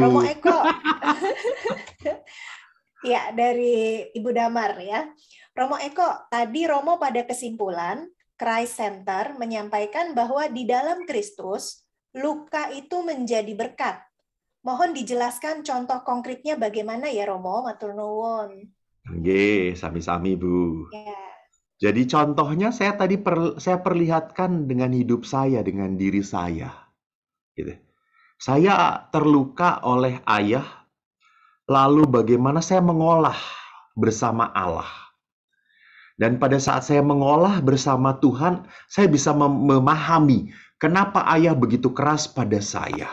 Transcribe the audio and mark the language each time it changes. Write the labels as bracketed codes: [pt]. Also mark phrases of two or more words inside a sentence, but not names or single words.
[id] Romo Eko. Ya, dari Ibu Damar ya. Romo Eko, tadi Romo pada kesimpulan, Christ Center menyampaikan bahwa di dalam Kristus, luka itu menjadi berkat. Mohon dijelaskan contoh konkretnya bagaimana ya, Romo? [jv] Matur nuwun. Nggih, sami-sami Bu. [id] Ya. Jadi contohnya saya perlihatkan dengan hidup saya, dengan diri saya. Gitu. Saya terluka oleh ayah, lalu bagaimana saya mengolah bersama Allah. Dan pada saat saya mengolah bersama Tuhan, saya bisa memahami kenapa ayah begitu keras pada saya.